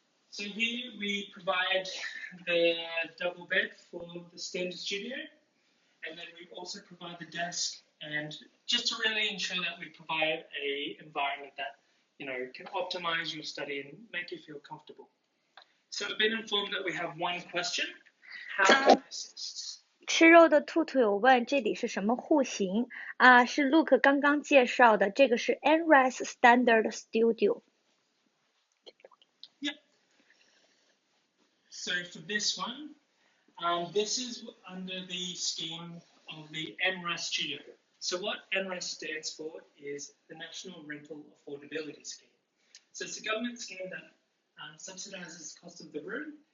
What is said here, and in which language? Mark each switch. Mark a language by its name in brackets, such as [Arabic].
[English] So here we provide the double bed for the standard studio, and then we also provide the desk, and just to really ensure that we provide a environment that can optimize your study and make you feel comfortable. So I've been informed that we have one question. How can I assist? [Chinese] 吃肉的兔兔有问这里是什么户型啊？是 Luke 刚刚介绍的，这个是 NRES Standard Studio。 [English] Yep. So for this one, this is under the scheme of the NRES Studio. So what NRES stands for is the National Rental Affordability Scheme. So it's a government scheme that subsidizes the cost of the room.